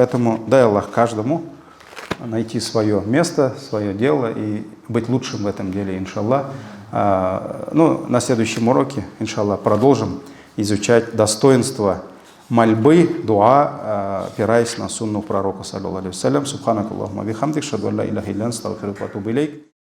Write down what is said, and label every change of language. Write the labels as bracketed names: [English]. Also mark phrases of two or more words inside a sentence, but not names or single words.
[Russian] Поэтому дай Аллах каждому найти свое место, свое дело и быть лучшим в этом деле, иншаллах. На следующем уроке, иншаллах, продолжим изучать достоинства мольбы, дуа, опираясь на сунну пророка, [Arabic] صلى الله عليه وسلم. سبحانك اللهم بحمدك أشهد أن لا إله إلا أنت أستغفرك وأتوب إليك.